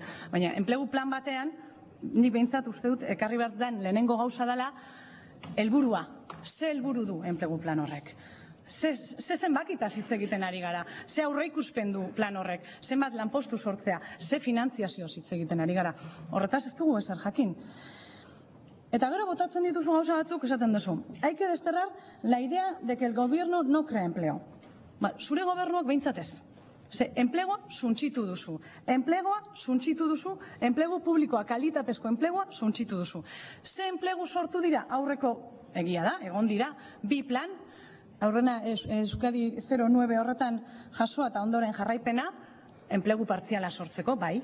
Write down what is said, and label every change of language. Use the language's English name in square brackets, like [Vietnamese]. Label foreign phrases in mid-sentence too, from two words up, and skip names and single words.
[Basque] Baina enplegu plan batean, nik behintzat uste dut ekarri behar den lehenengo gauza dela, helburua, ze helburu du enplegu plan horrek. Ze zenbakitaz hitz egiten ari gara, ze aurreikuspen du plan horrek, zenbat lanpostu sortzea, ze finantziazioz hitz egiten ari gara. Horretaz ez dugu ezer jakin. Eta gero botatzen dituzu gauza batzuk esaten duzu. [Spanish] Hay que desterrar la idea de que el gobierno no crea empleo. [Basque] Zure gobernuak behintzat ez. Enplegua suntxitu duzu. Enplegu publikoa, kalitatezko enplegua suntxitu duzu. Ze enplegu sortu dira? Aurreko egia da, egon dira, 2 plan, aurrena Euskadi 09 horretan jasoa eta ondoren jarraipena, enplegu partziala sortzeko, bai.